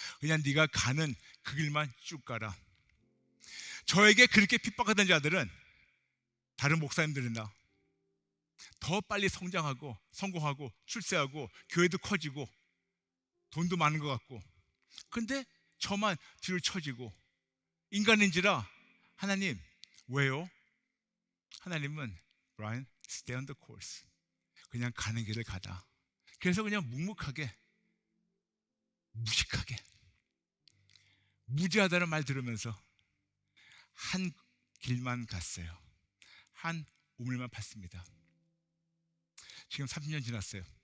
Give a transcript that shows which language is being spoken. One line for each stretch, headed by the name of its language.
Korean: 그냥 네가 가는 그 길만 쭉 가라. 저에게 그렇게 핍박하던 자들은 다른 목사님들이나 더 빨리 성장하고 성공하고 출세하고 교회도 커지고 돈도 많은 것 같고, 근데 저만 뒤로 처지고 인간인지라 하나님 왜요? 하나님은
English: Brian, stay on the course.
Korean: 그냥 가는 길을 가다. 그래서 그냥 묵묵하게 무식하게 무지하다는 말 들으면서 한 길만 갔어요. 한 우물만 팠습니다. 지금 30년 지났어요.